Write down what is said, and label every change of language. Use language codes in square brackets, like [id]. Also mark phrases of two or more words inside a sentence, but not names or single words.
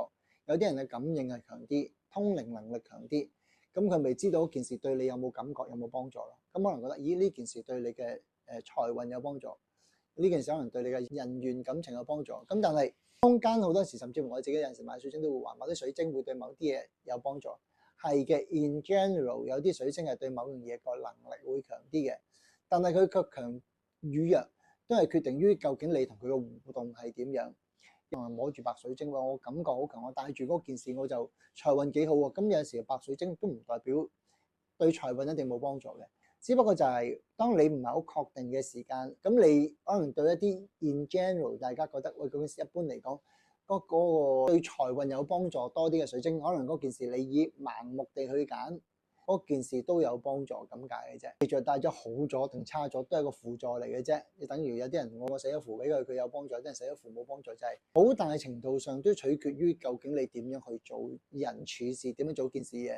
[yue] 有啲人嘅感應係強啲，通靈能力強啲，咁佢未知道件事對你有冇感覺，有冇幫助咯？咁可能覺得，咦，呢件事對你嘅財運有幫助，呢件事可能對你嘅人緣感情有幫助。咁但係坊間好多時，甚至乎我自己有陣時買水晶都會話，某啲水晶會對某啲嘢有幫助。係嘅 ， [en] in general [yue] 有啲水晶係對某樣嘢個能力會強啲嘅，但係佢卻強與弱，都係決定於究竟你同佢嘅互動係點樣。摸住白水晶喎，我感覺好強，我戴住嗰件事我就財運幾好喎。咁有陣時白水晶都唔代表對財運一定冇幫助嘅，只不過就係當你唔係好確定嘅時間，咁你可能對一啲 [en] in general [yue] 大家覺得喂，嗰件事一般嚟講，嗰個對財運有幫助多啲嘅水晶，可能嗰件事你以盲目地去揀，嗰件事都有幫助咁解嘅啫。你著戴咗好咗定差咗，都係個輔助嚟嘅啫。你等於有啲人我寫咗符俾佢，佢有幫助；有啲人寫咗符冇幫助，就係好大程度上都取決於究竟你點樣去做人處事，點樣做件事嘅。